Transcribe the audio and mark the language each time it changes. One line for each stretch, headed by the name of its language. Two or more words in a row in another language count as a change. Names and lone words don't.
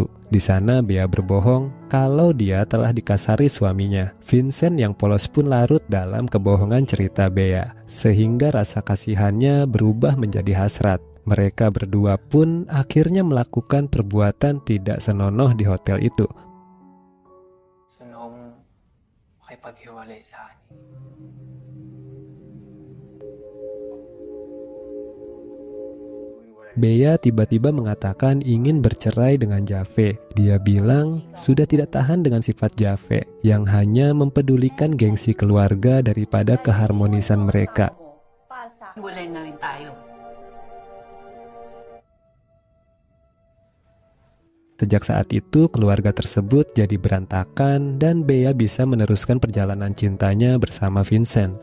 Indonesian: Di sana Bea berbohong kalau dia telah dikasari suaminya. Vincent yang polos pun larut dalam kebohongan cerita Bea, sehingga rasa kasihannya berubah menjadi hasrat. Mereka berdua pun akhirnya melakukan perbuatan tidak senonoh di hotel itu.
Filipino: Gusto nung makipaghiwalay sa akin.
Indonesian: Bea tiba-tiba mengatakan ingin bercerai dengan Jave. Dia bilang sudah tidak tahan dengan sifat Jave yang hanya mempedulikan gengsi keluarga daripada keharmonisan mereka.
Filipino: Pasa. Hiwalay na rin tayo.
Indonesian: Sejak saat itu keluarga tersebut jadi berantakan dan Bea bisa meneruskan perjalanan cintanya bersama Vincent.